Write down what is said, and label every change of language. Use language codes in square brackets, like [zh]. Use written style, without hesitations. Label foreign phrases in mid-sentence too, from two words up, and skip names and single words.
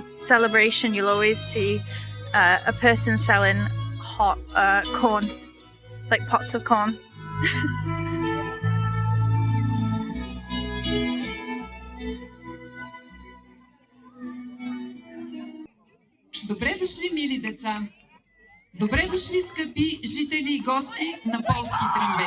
[en] celebration, you'll always see a person selling hot corn, like pots of corn. [bg] Добре дошли, мили деца! Добре дошли, скъпи жители и гости на Полски Трамбеж!